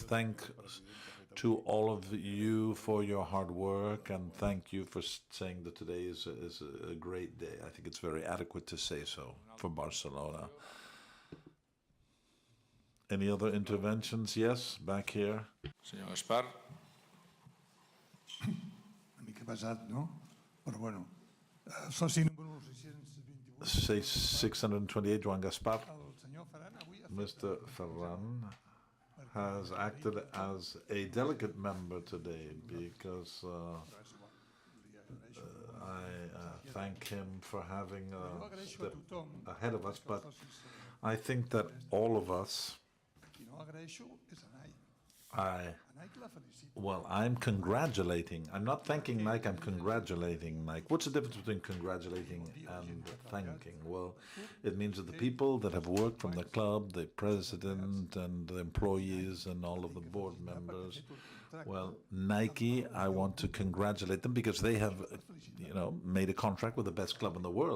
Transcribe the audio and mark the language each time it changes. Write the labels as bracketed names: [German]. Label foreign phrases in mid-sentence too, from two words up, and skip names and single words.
[English] Thanks to all of you for your hard work, and thank you for saying that today is a great day. I think it's very adequate to say so for Barcelona. Any other interventions? Yes, back here. [Catalan] Senyor Gaspar. Una mica pesat, no? Però bueno, soci número 628. 628, Joan Gaspar. El senyor Ferran avui ha [English] Mr. Ferran has acted as a delegate member today because I thank him for having stepped ahead of us, but I think that all of us [Catalan] no agraeixo és a Nike. I A Nike la felicito. [English] Well, I'm congratulating. I'm not thanking Nike, I'm congratulating Nike. What's the difference between congratulating and thanking? Well, it means that the people that have worked from the club, the president and the employees and all of the board members, well, Nike, I want to congratulate them because they have, made a contract with the best club in the world.